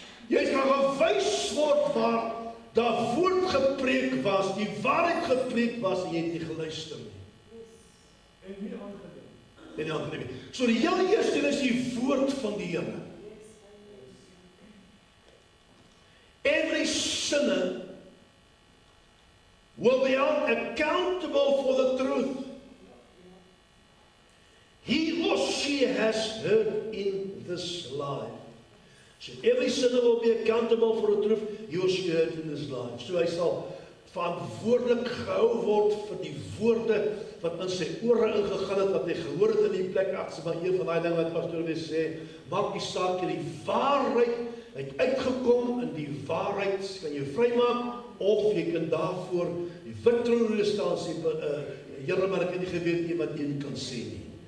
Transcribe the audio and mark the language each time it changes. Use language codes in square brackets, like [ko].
[af] Jy gaan gewys word waar daar woord gepreek was, die waarheid gepreek was, en jy het nie geluister nie. En nie aangeneem. So die heel eerste is die woord van die Here. [en] Every sinner will be held accountable for the truth he or she has heard in this life. So every sinner will be accountable for the truth he or she heard in this life. [af] So hy sal verantwoordelik gehou word vir die woorde wat in sy ore ingegaan het, wat hy gehoor het in die plek. Agter maar een van daai dinge wat pastoor wil sê, maak die saak, die waarheid het uitgekom, en die waarheid kan jou vrymaak, of jy kan daarvoor die wit troon staan sê, Here, maar ek het nie geweet nie wat jy nie kan sê nie.